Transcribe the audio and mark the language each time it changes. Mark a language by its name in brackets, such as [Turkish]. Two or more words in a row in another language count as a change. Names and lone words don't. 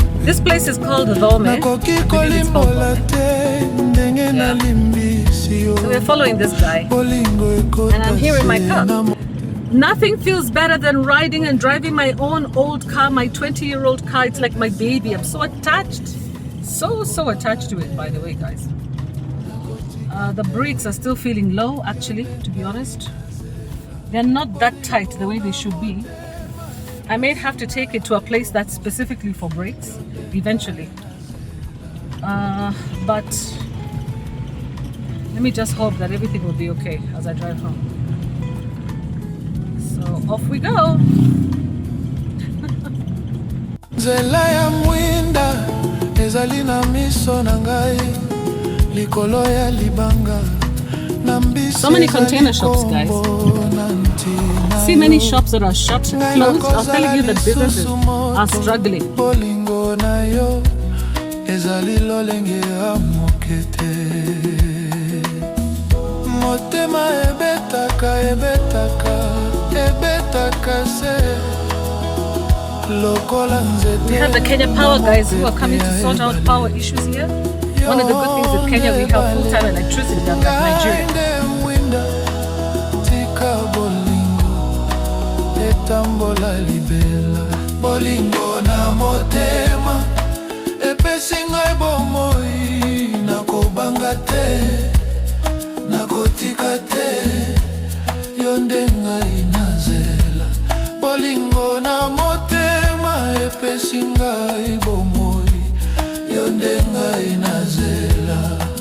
[English] This place is called Rome. [Lingala] Nakoki kolimbola te, ndenge na limbisi yo. [English] So we're following this guy, and I'm here in my car. Nothing feels better than riding and driving my own old car, my 20-year-old car. It's like my baby. I'm so attached, so attached to it, by the way, guys. The brakes are still feeling low, actually, to be honest. They're not that tight the way they should be. I may have to take it to a place that's specifically for brakes eventually. But let me just hope that everything will be okay as I drive home. So off we go. [Lingala] Zela ya mwinda ezali na miso na ngai. [English] So many container shops, guys. See many shops that are shut, closed. I'm telling you that businesses are struggling. We have the Kenya Power guys who are coming to sort out power issues here. One of the good things with Kenya, we have full-time electricity than Nigeria. [Lingala] Bolingo na motema epesinga bomoi nakobanga te nakotika te yondenga inazela bolingo na motema epesinga bomoi yondenga inazela